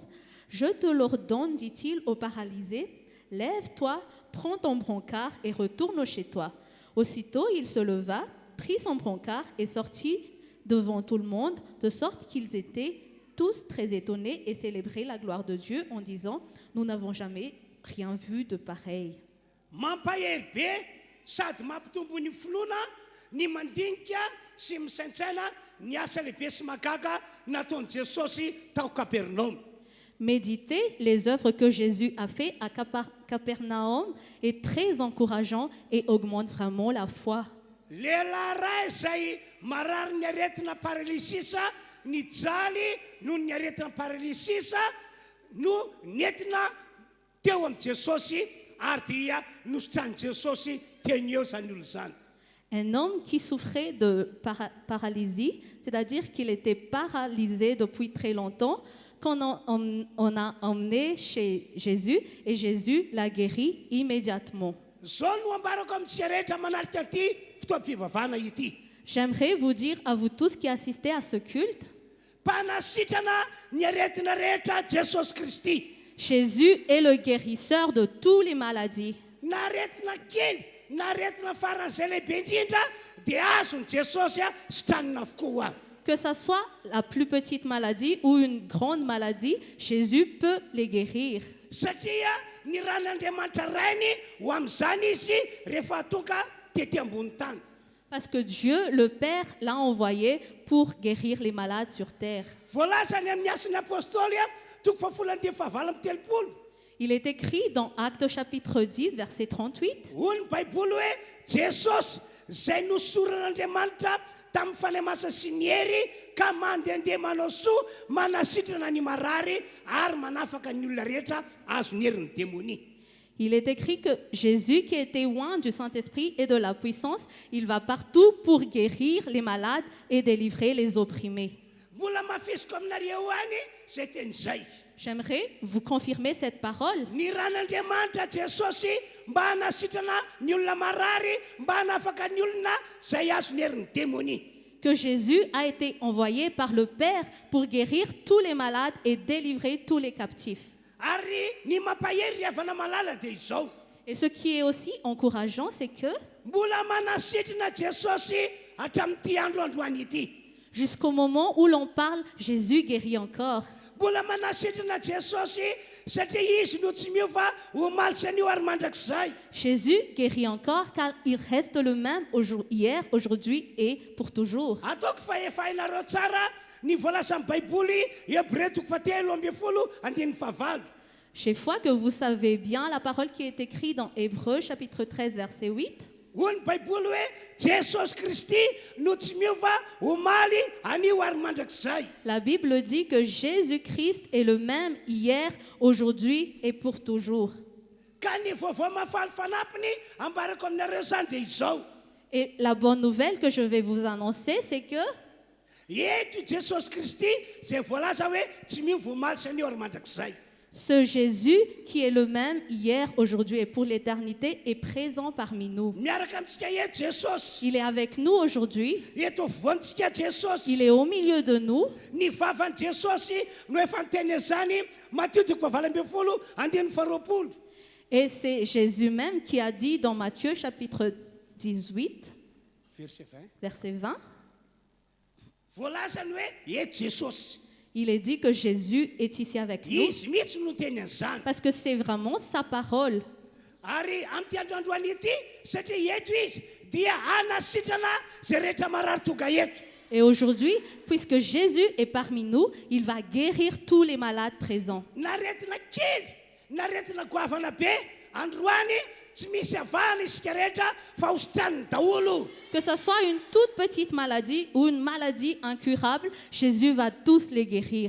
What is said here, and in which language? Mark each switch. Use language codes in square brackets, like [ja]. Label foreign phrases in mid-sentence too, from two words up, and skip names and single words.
[fr] « Je te l'ordonne, dit-il au paralysé, lève-toi, prends ton brancard et retourne chez toi. » Aussitôt, il se leva, prit son brancard et sortit devant tout le monde, de sorte qu'ils étaient tous très étonnés et célébraient la gloire de Dieu en disant, « Nous n'avons jamais rien vu de pareil. » [mg] Mampahery be sady mampitombo ny finoana ny mandinika sy misaintsaina ny asa lehibe sy magaga nataon'i Jesosy tao Capernaum. [fr] Méditer les œuvres que Jésus a fait à Capernaum est très encourageant et augmente vraiment la foi. [mg] Lehilahy ray izay marary ny aretina paralysisa nijaly noho ny aretina paralysisa no nentina teo amin'i Jesosy ary dia nositrany Jesosy teny eo zany olo zany. [fr] Un homme qui souffrait de paralysie, c'est-à-dire qu'il était paralysé depuis très longtemps, on a emmené chez Jésus et Jésus l'a guéri immédiatement. [mg] zao no ambarako amintsika rehetra manarika ty fotoam-pivavahana ity. [fr] J'aimerais vous dire à vous tous qui assistez à ce culte, [mg] mpanasitrana ny aretina rehetra Jesosy Kristy. [fr] Jésus est le guérisseur de toutes les maladies. [mg] Na aretina kely na aretina faran'izay lehibe indrindra dia azony Jesosy sy tranina avokoa. [fr] Que ce soit la plus petite maladie ou une grande maladie, Jésus peut les guérir. [mg] Satria ny ran'Andriamanitra rainy ho amin'izany izy rehefa tonga tety ambony tany. [fr] Parce que Dieu, le Père, l'a envoyé pour guérir les malades sur terre. [mg] Voalazany amin'ny asin'ny apôstôly toko fahafolany dia fahavalo amby telopolo. [fr] Il est écrit dans Actes chapitre 10, verset 38. [mg] Hoy ny baiboly hoe Jesosy izay nosoran'Andriamanitra tamin'ny fanemasana sy ny hery ka mandehandeha manao soa manasitrana ny marary ary manafaka ny olona rehetra azo ny herin'ny démonie. [fr] Il est écrit que Jésus, qui était loin du Saint-Esprit et de la puissance, il va partout pour guérir les malades et délivrer les opprimés. [mg] Mbola mafisiko aminareo any zay teny zay. [fr] J'aimerais vous confirmer cette parole. [mg] Ny ran'Andriamanitra Jesosy mba hanasitrana ny olona marary mba hanafaka ny olona zay azo ny herin'ny démonie. [fr] Que Jésus a été envoyé par le Père pour guérir tous les malades et délivrer tous les captifs. [mg] Ary ny mampahery avana malala dia izao. [fr] Et ce qui est aussi encourageant, c'est que [mg] Mbola manasitrana Jesosy hatramin'ity andro androany ity. [fr] jusqu'au moment où l'on parle, Jésus guérit encore. [mg] Mbola manasitrana Jesosy satria izy no tsy miova ho maly san'io ary mandrakizay. [fr] Jésus guérit encore car il reste le même hier, aujourd'hui et pour toujours. [mg] Ataoko fa efa hainareo tsara ny voalaza amin'ny baiboly Hébreu toko fahatelo amby folo andininy fahavalo. [fr] Chaque fois que vous savez bien la parole qui est écrite dans Hébreu chapitre 13 verset 8, [mg] Hoy ny baiboly hoe Jesosy Kristy no tsy miova ho maly anio ary mandrakizay. [fr] la Bible dit que Jésus-Christ est le même hier, aujourd'hui et pour toujours. [mg] Ka ny vaovao mahafaly fanampiny ambarako aminareo zany dia izao. [fr] Et la bonne nouvelle que je vais vous annoncer, c'est que [mg] Eto Jesosy Kristy zay voalaza hoe tsy miova ho maly san'io ary mandrakizay. [fr] ce Jésus qui est le même hier, aujourd'hui et pour l'éternité est présent parmi nous. [mg] Miaraka amintsika eto Jesosy. [fr] Il est avec nous aujourd'hui, [mg] Eto afovoantsika Jesosy. [fr] il est au milieu de nous. [mg] Ny vavan'i Jesosy no efa niteny zany Matthieu toko fahavalo ambin'ny folo andininy faharoapolo. [fr] Et c'est Jésus même qui a dit dans Matthieu chapitre 18, verset 20, [mg] Voalazany hoe eto Jesosy. [fr] il est dit que Jésus est ici avec nous [mg] Izy mihitsy no teny an'izany. [fr] parce que c'est vraiment sa parole. [mg] Ary amin'ity androandroany ity satria eto izy dia hanasitrana zay rehetra marary tonga eto. [fr] Et aujourd'hui, puisque Jésus est parmi nous, il va guérir tous les malades présents. [mg] Naretina kely naretina goavana be androany tsy misy avahana isika rehetra fa hositraniny daholo. [fr] Que ce soit une toute petite maladie ou une maladie incurable, Jésus va tous les guérir.